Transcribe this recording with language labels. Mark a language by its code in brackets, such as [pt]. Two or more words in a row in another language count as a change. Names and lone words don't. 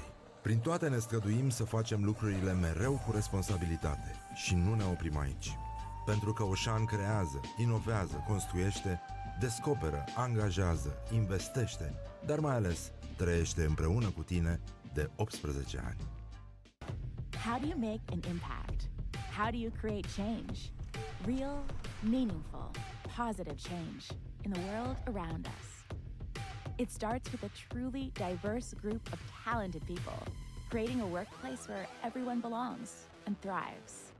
[ro] Prin toate ne străduim să facem lucrurile mereu cu responsabilitate și nu ne oprim aici. Pentru că Oșan creează, inovează, construiește, descoperă, angajează, investește, dar mai ales trăiește împreună cu tine de 18 ani. [en] How do you make an impact? How do you create change? Real, meaningful, positive change in the world around us. It starts with a truly diverse group of talented people, creating a workplace where everyone belongs and thrives.